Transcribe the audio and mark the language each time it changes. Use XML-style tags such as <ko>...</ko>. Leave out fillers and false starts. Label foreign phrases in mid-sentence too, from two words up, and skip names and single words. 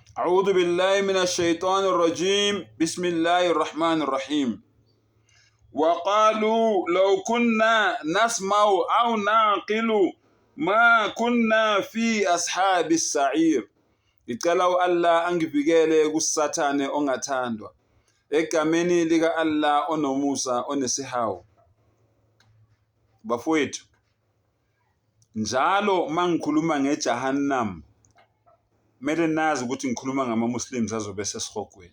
<ar>أعوذ بالله من الشيطان الرجيم بسم الله الرحمن الرحيم وقالوا لو كنا نسمع أو نعقل ما كنا في أصحاب السعير.</ar> <zu>Icela Allah angivikele kusathane ongathandwa egameni lika Allah onomusa onesihawu. Bafowethu, njalo mangikhuluma ngejahannam mele nazi ukuthi ngikhuluma ngama-Muslims azobe sesihogweni.</zu>